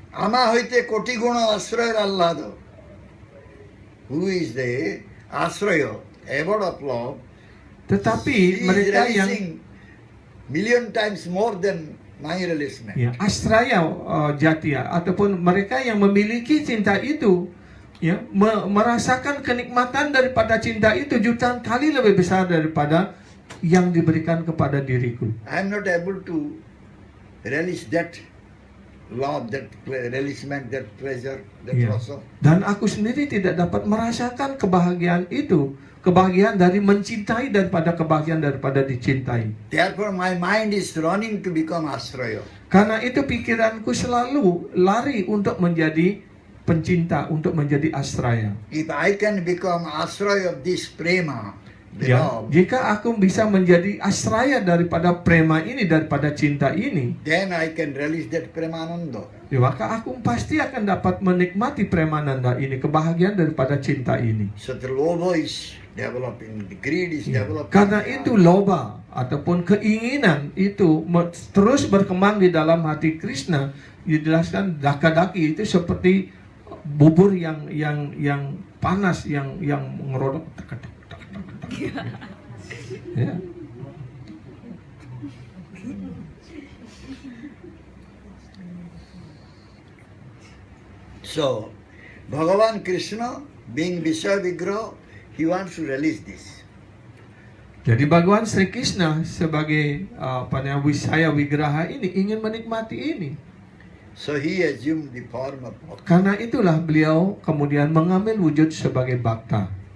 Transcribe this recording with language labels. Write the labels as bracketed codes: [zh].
[bn] আমা হইতে কোটি গুণ আশ্রয়ের আহ্লাদ [en] who is the আশ্রয় abode of love [id] Tetapi [en] he is [id] mereka yang [en] relishing million times more than my relation. [id] Ya, Astraya Jatiya ataupun mereka yang memiliki cinta itu, ya, merasakan kenikmatan daripada cinta itu jutaan kali lebih besar daripada yang diberikan kepada diriku. [en] I am not able to relish that love, that relishment, that pleasure, that Ya. also. [id] Dan aku sendiri tidak dapat merasakan kebahagiaan itu, kebahagiaan dari mencintai daripada kebahagiaan daripada dicintai. [en] Therefore, my mind is running to become Asraya. [id] Karena itu pikiranku selalu lari untuk menjadi pencinta, untuk menjadi astraya. [en] If I can become Asraya of this prema, Ya, love, [id] jika aku bisa menjadi astraya daripada prema ini, daripada cinta ini, [en] then I can relish that premananda. [id] ya, maka aku pasti akan dapat menikmati premananda ini, kebahagiaan daripada cinta ini. [en] So the lobha is developing, the greed is Ya, developing. [id] karena itu loba ataupun keinginan itu terus berkembang di dalam hati Krishna. Dijelaskan daka-daki itu seperti bubur yang panas yang ngerodok. Ya. [en] So, Bhagavan Krishna, being Vishaya Vigraha, he wants to release this. [id] Jadi Bhagawan Sri Krishna sebagai Wisaya Wigraha ini ingin menikmati ini. [en] So he assumed the form of bhakta. [id] Karena itulah beliau kemudian mengambil wujud sebagai Bhakta.